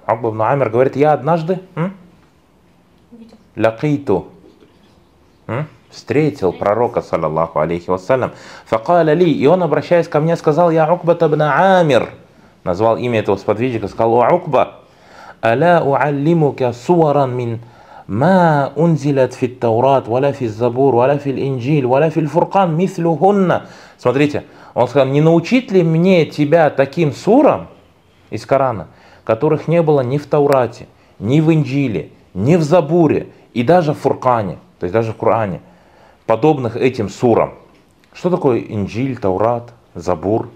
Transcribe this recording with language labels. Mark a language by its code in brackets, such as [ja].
[ru] Укба ибн Амир говорит, «Я однажды лякиту». Встретил пророка, саллиллаху алейхи вассалям. Факал Али, и он, обращаясь ко мне, сказал, я Укба ибн Амир. Назвал имя этого сподвижника, сказал, о Укба, [ar] ألا أعلمك صورا من ما أنزلت في التوراة ولا في الزبور ولا في الإنجيل ولا في الفرقان مثلهن. [ru] Смотрите, он сказал, не научит ли мне тебя таким сурам из Корана, которых не было ни в Таурате, ни в Инджиле, ни в Забуре и даже в Фуркане, то есть даже в Коране, подобных этим сурам. Что такое Инджиль, Таурат, Забур?